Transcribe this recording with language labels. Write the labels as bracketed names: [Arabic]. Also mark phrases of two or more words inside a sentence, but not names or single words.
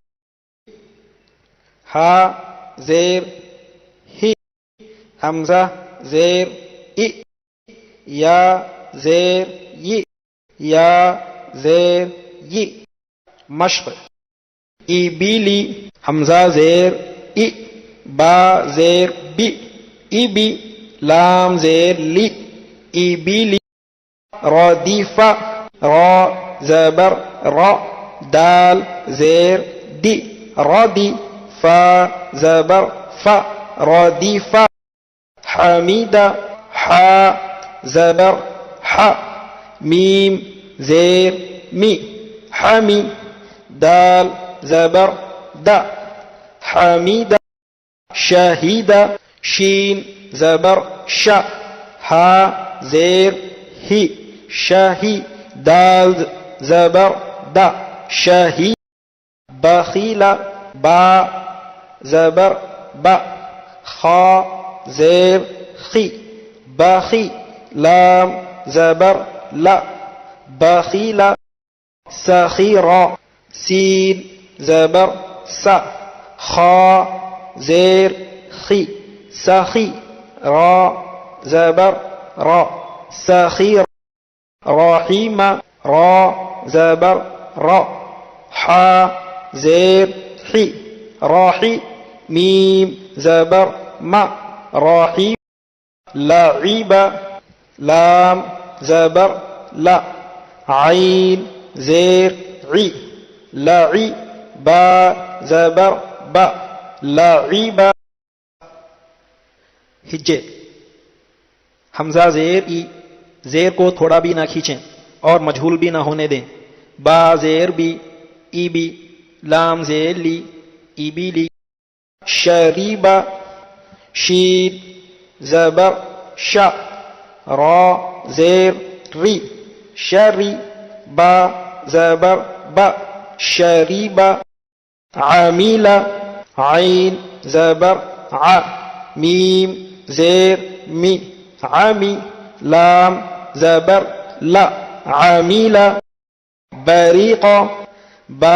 [Urdu] ہا زیر ہی، حمزہ زیر ای، یا زیر ی، یا زیر ی، مشق، ای بیلی، حمزہ زیر ای، با زیر بی، ای بی، لام زیر لی، ای بیلی، ردیفہ، را زبر را، دال زیر دی، ردی، فا زبر فا، ردیفہ، حمیدہ، حا زبر حا، میم زیر می، حمی، دال زبر دا، حمیدہ، شہیدہ، شین زبر شا، ہا زیر ہی، شاہی، دال زبر دا، شاہی، بخیلہ، با زبر با، خا زیر خی، باخی، لام زبر لا، بخیلہ، سخیرہ، سین زبر سا، خا زیر خی، سخی، را زبر را، سخیر، رحیمہ، را زبر را، حا زیر حی، راحی، میم زبر ما، راحی، لعیبہ، لام زبر لا، عین زیر عی، لعی، با زبر با، لعیبہ، ہجے، حمزہ زیر ای، زیر کو تھوڑا بھی نہ کھینچیں اور مجہول بھی نہ ہونے دیں، با زیر بی، ای بی، لام زیر لی، ای بی لی، شریبہ، شین زبر شا، را زیر ری، شری، با زبر با، شریبہ، عامیلہ، عین زبر ع، میم زیر می، عمی، لام زبر لا، عامیلہ، بریقہ، با